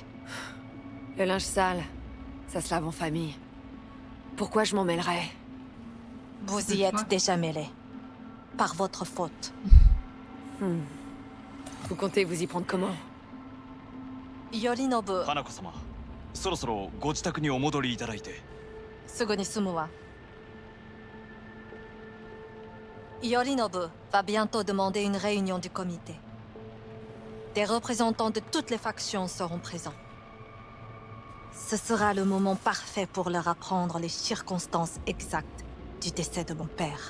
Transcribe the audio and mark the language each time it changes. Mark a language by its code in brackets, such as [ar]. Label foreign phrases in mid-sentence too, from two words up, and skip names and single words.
[fr] Le linge sale, ça se lave en famille. Pourquoi je m'en mêlerais? vous y Quoi? êtes déjà mêlé. par votre faute. Vous comptez vous y prendre comment? Yorinobu, [ja] 花子様、そろそろご自宅にお戻りいただいて。すぐに済むわ。 [fr] Yorinobu va bientôt demander une réunion du comité. Des représentants de toutes les factions seront présents. Ce sera le moment parfait pour leur apprendre les circonstances exactes du décès de mon père.